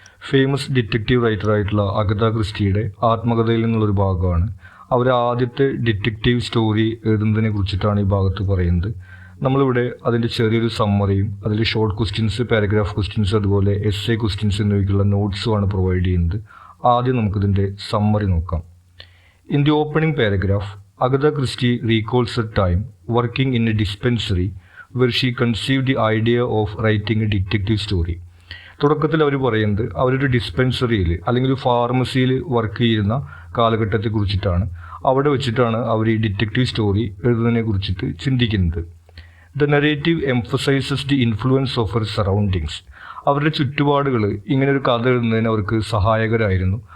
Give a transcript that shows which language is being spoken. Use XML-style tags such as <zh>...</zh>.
<ml>Famous detective റൈറ്ററായിട്ടുള്ള Agatha ക്രിസ്റ്റിയുടെ ആത്മകഥയിൽ നിന്നുള്ളൊരു ഭാഗമാണ്. അവർ ആദ്യത്തെ ഡിറ്റക്റ്റീവ് സ്റ്റോറി എഴുതുന്നതിനെ കുറിച്ചിട്ടാണ് ഈ ഭാഗത്ത് പറയുന്നത്. നമ്മളിവിടെ അതിൻ്റെ ചെറിയൊരു സമ്മറിയും അതിൽ ഷോർട്ട് ക്വസ്റ്റ്യൻസ്, പാരഗ്രാഫ് ക്വസ്റ്റ്യൻസ്, അതുപോലെ എസ്സേ ക്വസ്റ്റ്യൻസ് എന്നിവയ്ക്കുള്ള നോട്ട്സുമാണ് പ്രൊവൈഡ് ചെയ്യുന്നത്. ആദ്യം നമുക്കിതിൻ്റെ സമ്മറി നോക്കാം.</ml> <en>In the opening paragraph, Agatha Christie recalls her time working in a dispensary where she conceived the idea of writing a detective story.</en> <ml>തുടക്കത്തിൽ അവർ പറയുന്നത് അവരൊരു ഡിസ്പെൻസറിയിൽ അല്ലെങ്കിൽ ഒരു ഫാർമസിയിൽ വർക്ക് ചെയ്യുന്ന കാലഘട്ടത്തെ കുറിച്ചിട്ടാണ്. അവിടെ വെച്ചിട്ടാണ് അവർ ഈ ഡിറ്റക്റ്റീവ് സ്റ്റോറി എഴുതുന്നതിനെ കുറിച്ചിട്ട് ചിന്തിക്കുന്നത്.</ml> <en>The narrative emphasises the influence of her surroundings.</en> <ml>അവരുടെ ചുറ്റുപാടുകൾ ഇങ്ങനെ ഒരു കഥ എഴുതുന്നതിന് അവർക്ക് സഹായകരായിരുന്നു.</ml>